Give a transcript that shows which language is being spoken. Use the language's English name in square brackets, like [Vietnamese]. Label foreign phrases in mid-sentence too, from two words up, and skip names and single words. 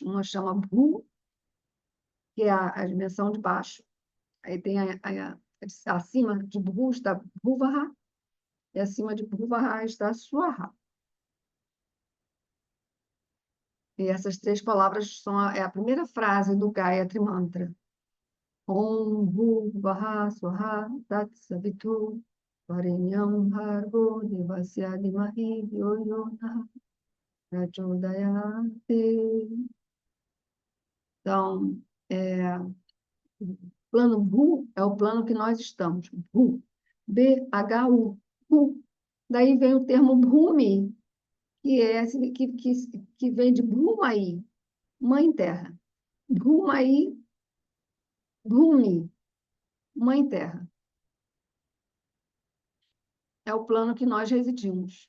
[Portuguese] Uma chama Bhu, que é a dimensão de baixo. Aí tem acima de Bhu está Bhuvaha, e acima de Bhuvaha está Swaha. E essas 3 palavras é a primeira frase do Gayatri Mantra. [Sanskrit] Om Bhuvaha Swaha Tat Savitu Varenyam Bhargo Devasya Dhimahi Dhyo Yo Na Prachodayate. [Portuguese] Então, o plano Bhu é o plano que nós estamos. Bhu. B-H-U. Bhu. Daí vem o termo Bhumi, que vem de Bhumayi, Mãe Terra. [Sanskrit] Bhumayi, Bhumi, [Portuguese] Mãe Terra. É o plano que nós residimos.